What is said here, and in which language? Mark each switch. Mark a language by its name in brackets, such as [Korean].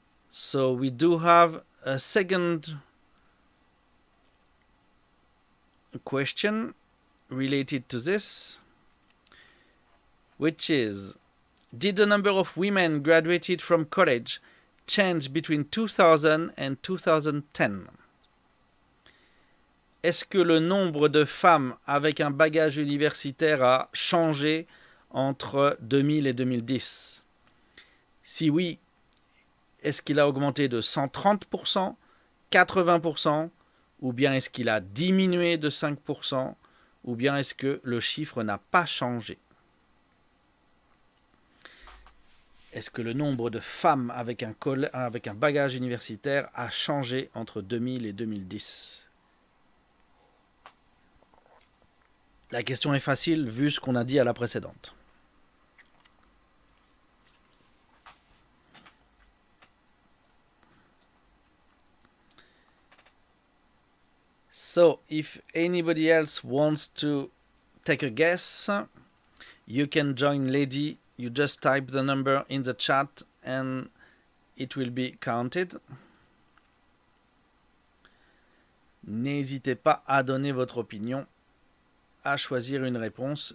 [English] So we do have a second question related to this, which is, did the number of women graduated from college change between 2000 and 2010? [French] Est-ce que le nombre de femmes avec un bagage universitaire a changé entre 2000 et 2010? Si oui, est-ce qu'il a augmenté de 130%, 80%, ou bien est-ce qu'il a diminué de 5%, ou bien est-ce que le chiffre n'a pas changé? Est-ce que le nombre de femmes avec un bagage universitaire a changé entre 2000 et 2010? La question est facile vu ce qu'on a dit à la précédente. [English] So, if anybody else wants to take a guess, you can join Lady. You just type the number in the chat and it will be counted. [French] N'hésitez pas à donner votre opinion, à choisir une réponse.